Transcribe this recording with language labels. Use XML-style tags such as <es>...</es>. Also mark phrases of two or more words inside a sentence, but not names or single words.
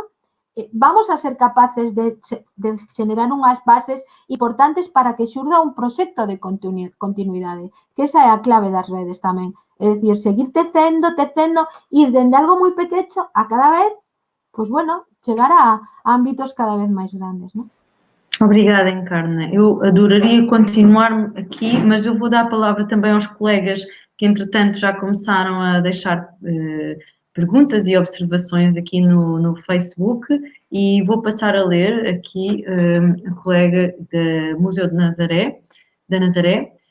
<gl>Vamos a ser capaces de generar unhas bases importantes para que xurda un proxecto de continuidade, que esa é a clave das redes tamén. É dicir, seguir tecendo, ir dende algo moi pequecho a cada vez, pois bueno, chegar a ámbitos cada vez máis grandes, non?</gl> <pt>Obrigada, Encarna. Eu adoraria continuar aqui, mas eu vou dar a palavra também aos colegas que, entretanto, já começaram a deixar perguntas e observações aqui no Facebook e vou passar a ler aqui a colega do Museu da Nazaré,</pt>